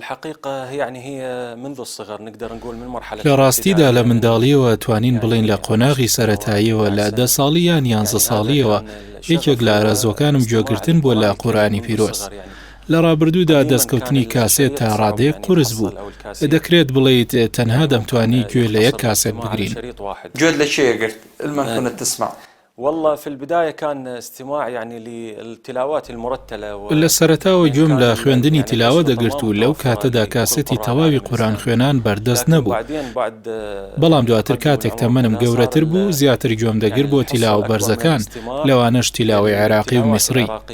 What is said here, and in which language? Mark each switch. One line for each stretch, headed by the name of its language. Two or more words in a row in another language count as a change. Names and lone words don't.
Central Kurdish: لە ڕاستیدا لە منداڵیەوە توانین بڵین لە قۆناغی سەرەتاییەوە لە 10 ساڵی یان 11 ساڵیەوە یەکێک لە ئارەزوەکانم گوێگرتن بۆ لە قورئانی پیرۆز. لە ڕابردوودا دەستکەوتنی کاسێت تا ڕادەیەک قورس بوو. دەکرێت بڵێیت تەنها دەمتوانی گوێ لە یەک کاسێت بگرین. گوێت لە چێ گرت؟
Arabic: علما كنت تسمع. والله في البداية كان استماع يعني للتلاوات المرتلة
Central Kurdish: لە سەرەتاوە گوێم لە خوێندنی تیلاوە دەگرت و لەو کاتەدا کاسێتی تەواوی قورئان خوێنان بەردەست نەبوو. بەڵام دواتر کاتێک تەمەنم گەورەتر بوو زیاتر گوێم دەگرت بۆ تیلاوە بەرزەکان، لەوانەش تیلاوەی عێراقی و میسری.